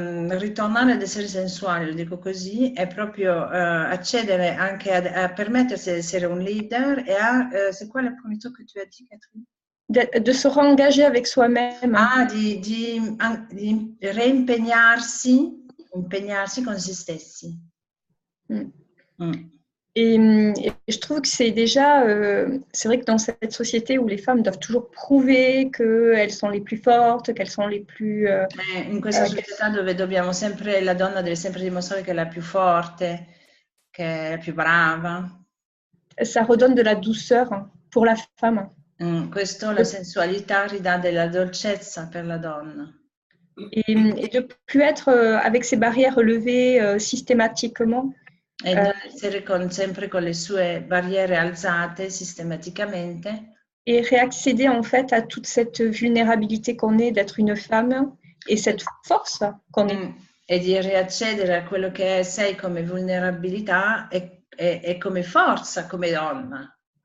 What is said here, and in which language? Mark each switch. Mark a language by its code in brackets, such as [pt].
[it] Ritornare ad essere sensuale, lo dico così, è proprio accedere anche a permettersi di essere un leader [fr] et à, c'est quoi le premier truc que tu as dit, Catherine? De se réengager avec soi-même. [it] Ah, di reimpegnarsi con se stessi. [fr] Et je trouve que c'est déjà, c'est vrai que dans cette société où les femmes doivent toujours prouver qu'elles sont les plus fortes, qu'elles sont les plus... [it] In questa società dove dobbiamo sempre, la donna deve sempre dimostrare che è la più forte, che è la più brava. [fr] Ça redonne de la douceur pour la femme. [it] Questo, la sensualità ridà della dolcezza per la donna. [fr] Et de plus être avec ces barrières levées systématiquement. [it] E di essere sempre con le sue barriere alzate sistematicamente. [fr] Et réaccéder en fait à toute cette vulnérabilité qu'on est d'être une femme et cette force qu'on est. [it] E di riaccedere a quello che sei come vulnerabilità e come forza, come donna.